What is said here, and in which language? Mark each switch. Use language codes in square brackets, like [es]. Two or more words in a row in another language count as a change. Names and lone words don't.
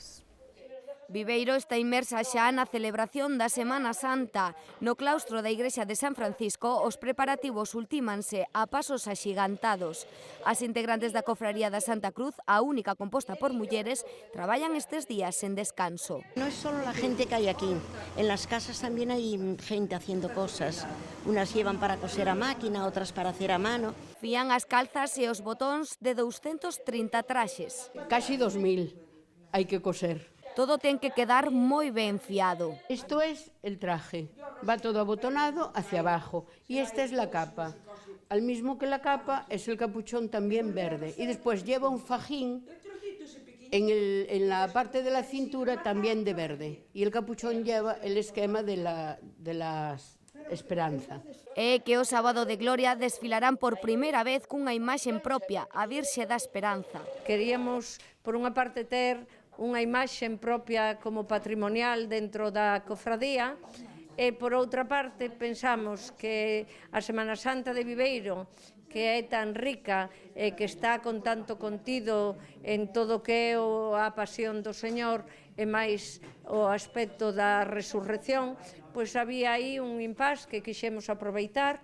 [gl] Viveiro está inmersa xa na celebración da Semana Santa. No claustro da Igrexa de San Francisco, os preparativos ultímanse a pasos axigantados. As integrantes da Cofraría da Santa Cruz, a única composta por mulleres, traballan estes días sen descanso. [es] No es solo la gente que hay aquí, en las casas también hay gente haciendo cosas. Unas llevan para coser a máquina, otras para hacer a mano. [gl] Fían as calzas e os botóns de 230 traxes. Casi 2.000 hai que coser. Todo ten que quedar moi ben fiado. [es] Esto es el traje, va todo abotonado hacia abajo y esta es la capa. Al mismo que la capa es el capuchón también verde y después lleva un fajín en la parte de la cintura también de verde y el capuchón lleva el esquema de la Esperanza. [gl] É que o sábado de Gloria desfilarán por primeira vez cunha imaxe propia, a Virxe da Esperanza. Queríamos, por unha parte, ter unha imaxe propia como patrimonial dentro da cofradía e, por outra parte, pensamos que a Semana Santa de Viveiro, que é tan rica e que está con tanto contido en todo o que é a pasión do Señor e máis o aspecto da resurrección, pois había aí un impás que quixemos aproveitar.